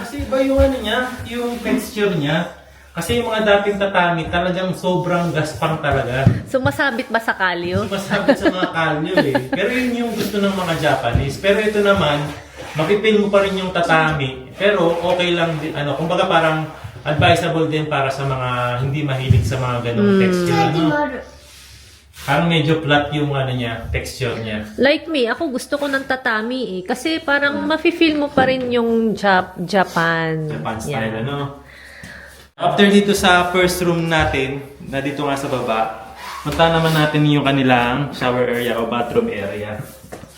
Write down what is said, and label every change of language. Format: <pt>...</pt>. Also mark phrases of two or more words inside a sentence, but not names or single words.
<tl>Kasi iba yung niya, yung texture niya. Kasi yung mga dating tatami, talagang sobrang gaspang talaga. Sumasabit ba sa kalyo? Sumasabit sa mga kalyo eh. Pero yun yung gusto ng mga Japanese. Pero ito naman, mapipil mo pa rin yung tatami. Pero okay lang din, kumbaga parang advisable din para sa mga hindi mahilig sa mga ganong texture.</tl> <ja>な。もある</ja> <tl>Parang medyo flat yung niya, texture niya.</tl> <en>Like me,</en> <tl>ako gusto ko ng tatami eh. Kasi parang mafe-feel mo pa rin yung Japan.</tl> <en>Japan style,</en> <tl>After dito sa first room natin, na dito nga sa baba, punta naman natin yung kanilang</tl> <en>shower area</en> <tl>o</tl> <en>bathroom area.</en> <tl>Ayan.</tl>